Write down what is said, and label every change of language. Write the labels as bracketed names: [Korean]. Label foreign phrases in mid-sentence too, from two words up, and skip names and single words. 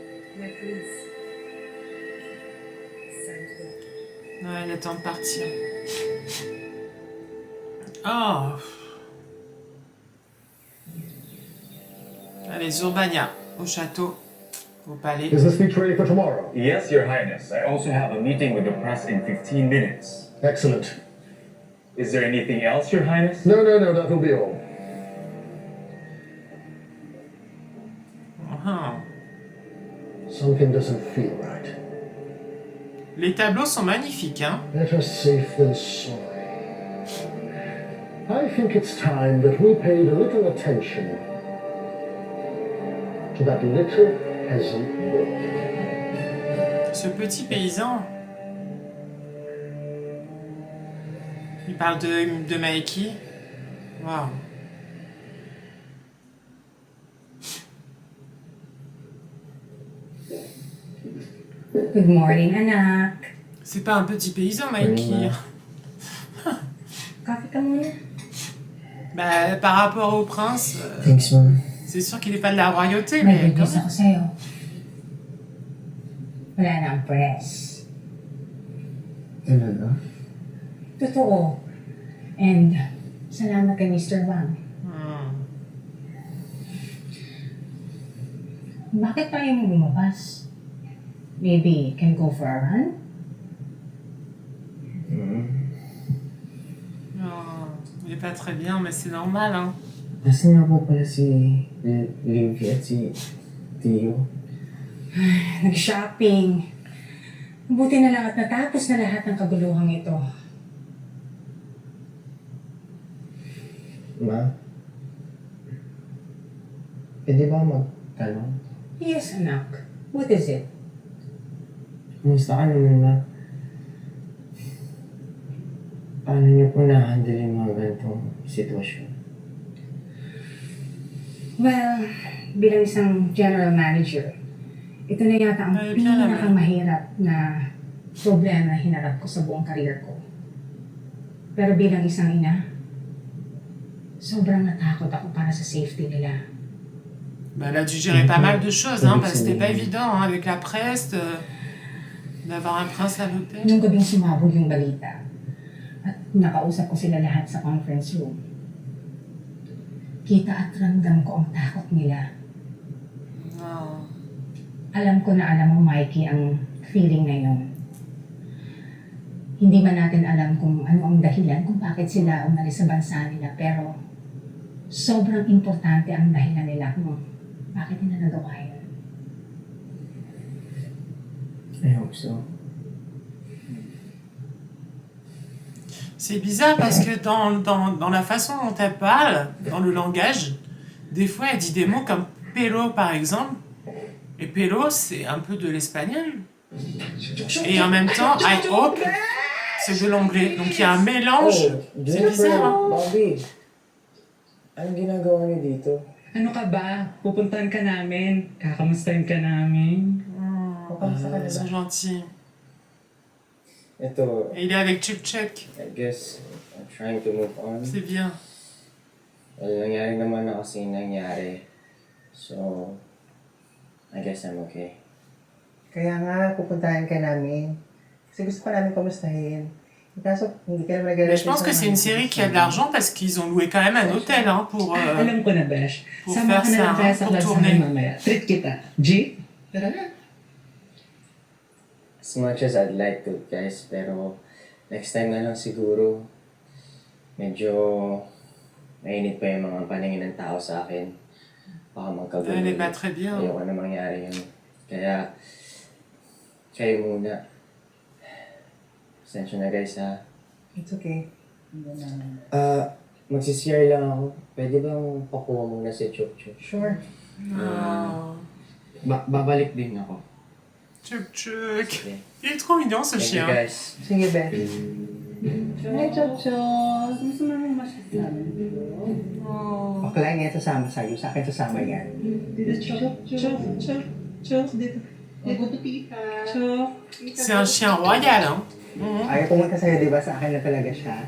[French] Ouais, il est temps de partir. Oh. Allez, Zurbania, au château, au palais. [English] Is the speech ready for tomorrow? Yes, Your Highness. I also have a meeting with the press in 15 minutes. Excellent. Is there anything else, Your Highness? No, that will be all. Something doesn't feel right. [French] Les tableaux sont magnifiques, hein? [English] Better safe than sorry. I think it's time that we paid a little attention to that little peasant boy. [French] Ce petit paysan. Il parle de Mikey. Waouh. [English] Good morning, [Filipino] anak. [French] C'est pas un petit paysan, Mikey. [Filipino] Coffee ka muna. [French] Bah, par rapport au prince, [English] Thanks, Mom. [French] c'est sûr qu'il n'est pas de la royauté, [Filipino] May [French] mais [English] good news [Filipino] ako sa'yo. Wala na ang press. Talaga? Totoo. And salamat kay Mr. Wang. Bakit pa mo lumabas? [English] Maybe can go for a run? [French] Oh, il est pas très bien, mais c'est normal, hein. [Filipino] Nasaan nga po pala si Livy at si Tio? Nag-shopping. Buti na lang at natapos na lahat ng kaguluhang ito. Ma? Pwede ba magtanong? [English] Yes, anak. What is it? [Filipino] Kumusta ka naman, Ma? Paano niyo po na-handle yung mga ganitong sitwasyon? Well, bilang isang [English] general manager, [Filipino] ito na yata ang pinakamahirap na problema na hinarap ko sa buong career ko. Pero bilang isang ina, sobrang natakot ako para sa safety nila. [French] Bah, elle a dû gérer pas mal de choses, hein, parce que c'était pas évident, hein, avec la presse, d'avoir un prince à l'hôtel. [Filipino] Nung gabing sumabog yung balita, at nakausap ko sila lahat sa [English] conference room, [Filipino] kita at ramdam ko ang takot nila. Oh. Alam ko na alam mo, Mikey, ang feeling na yun. Hindi man natin alam kung ano ang dahilan kung bakit sila umalis sa bansa nila, pero sobrang importante ang dahilan nila kung bakit nila nagawa yun. [English] I hope so. [French] C'est bizarre parce que dans la façon dont elle parle, dans le langage, des fois elle dit des mots comme pelo par exemple, et pelo c'est un peu de l'espagnol. Et en même temps, [English] I hope, [French] c'est de l'anglais. Donc il y a un mélange, c'est bizarre. Hein? [Filipino] Bobby, anong ginagawa niyo dito? Ano ka ba? Pupuntahan ka namin. Kakamustahin ka namin. [French] Ils sont gentils. [Filipino] Ito, [French] Et il est avec Chuk Chuk. [English] I guess, I'm trying to move on. [French] C'est bien. [Filipino] Well, nangyari naman na kasi nangyari. [English] So, I guess I'm okay. [Filipino] Kaya nga, pupuntahan ka namin. Kasi gusto ko namin kamustahin. Kaso, hindi ka naman [French] Mais je pense que c'est une série qui a de l'argent parce qu'ils ont loué quand même un hôtel hein, pour [Filipino] Alam ko na, Besh. [French] pour [Filipino] Sama [French] faire [Filipino] ka na [French] ça, [Filipino] lang kaya [French] hein, [Filipino] sa [French] pour [Filipino] club sa [French] tourner. [Filipino] akin mamaya. Treat kita. G? Tara na. [English] As much as I'd like to, [Filipino] guys, pero [English] next time [Filipino] na lang siguro, medyo mainit pa yung mga paningin ng tao sa akin. Baka magkagulo. [French] Elle est pas très bien. [Filipino] Ayoko na mangyari yun. Kaya, kayo muna. Pasensya na guys ha. [English] It's okay. [Filipino] Magsisiyar lang ako. Pwede bang pakuha muna si Chuk Chuk? [English] Sure. Oh. [Filipino] Babalik din ako. [French] Chuk Chuk. Il est trop mignon ce [English] Thank [French] chien. [English] you guys. [Filipino] Sige, Beth. [English] Hi, Chocho! [Filipino] Gusto mo naman masasabi? Bakla niya sasama sa'yo. Sa akin sasama yan. Dito, Chok. Dito. Dito, tita. Chok. [French] C'est un chien royal. Hein. [Filipino] Ayaw pumunta sa'yo, di ba? Sa akin na talaga siya.